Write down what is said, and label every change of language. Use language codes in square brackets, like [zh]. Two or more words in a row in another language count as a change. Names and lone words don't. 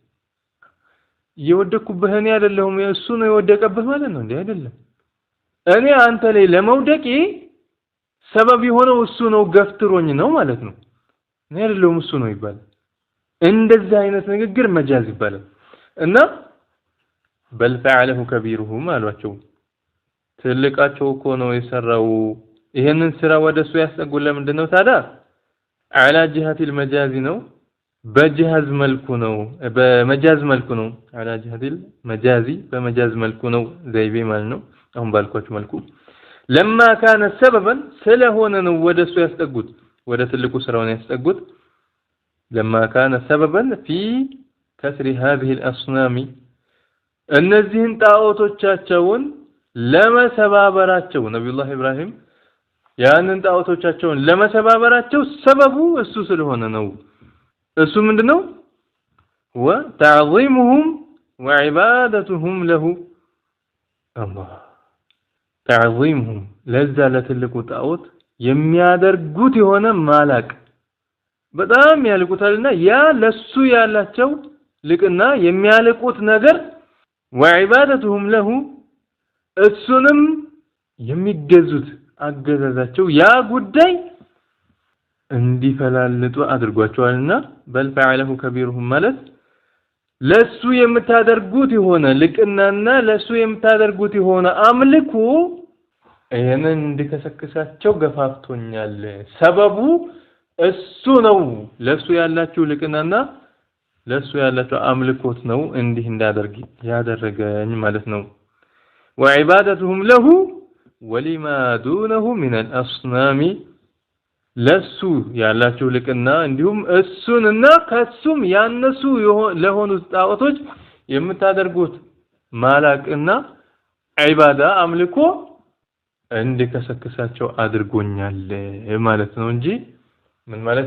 [am] የወደቅኩበት እኔ አይደለሁም እሱ ነው የወደቀበት ማለት ነው እንዴ አይደለም እኔ አንተ ላይ ለመውደቂ ሰበብ የሆነው እሱ ነው ገፍትሮኝ ነው ማለት ነው እኔ አይደለሁም እሱ ነው ይባላል እንደዛ አይነት ንግግር መጃዝ ይባላል እና [ar] بل فعله كبيرهم [am] አሏቸው ትልቃቸው እኮ ነው የሰራው ይሄንን ስራ ወደሱ ያስጠጉል ለምንድነው ታዲያ [ar] على جهة المجاز [am] ነው በመጃዝ መልኩ ነው [ar] على جهة المجاز [am] በመጃዝ መልኩ ነው ዘይቤ ማለት ነው አሁን ባልኳችሁ መልኩ [ar] لما كان سببا [am] ስለሆነ ነው ወደሱ ያስጠጉት ወደ ትልቁ ስራውን ያስጠጉት [ar] لما كان سببا في كسر هذه [am] الأصنام እነዚህን ጣዖቶቻቸውን ለመሰባበራቸው ነብዩላህ ኢብራሂም ያንን ጣዖቶቻቸውን ለመሰባበራቸው ሰበቡ እሱ ስለሆነ ነው እሱ ምንድነው [ar] وتعظيمهم وعبادتهم له الله تعظيمهم [am] ለዛ ለትልቁ ጣዖት የሚያደርጉት የሆነ ማላቅ በጣም ያልቁታልና ያ ለሱ ያላቸው ልቅና የሚያልቁት ነገር [ar] وعبادتهم له [am] እሱንም የሚገዙት አገዛዛቸው ያ ጉዳይ እንዲፈላልጡ አድርጓቸዋልና [ar] بل فعله كبيرهم [am] ማለት ለሱ የምታደርጉት የሆነ ልቅናና ለሱ የምታደርጉት የሆነ አምልኮ ይሄንን እንዲከሰክሳቸው ገፋፍቶኛል ሰበቡ እሱ ነው ለሱ ያላችሁ ልቅናና ለሱ ያላችሁ አምልኮት ነው እንዲህ እንዳደርግ ያደረገኝ ማለት ነው [ar] وعبادتهم له ولما دونه من الأصنام [am] ለሱ ያላችሁ ልቅና እንዲሁም እሱንና ከሱም ያነሱ ለሆኑ ጣዖቶች የምታደርጉት ማላቅና ዒባዳ አምልኮ እንዲከሰክሳቸው አድርጎኛል ማለት ነው እንጂ ምን ማለት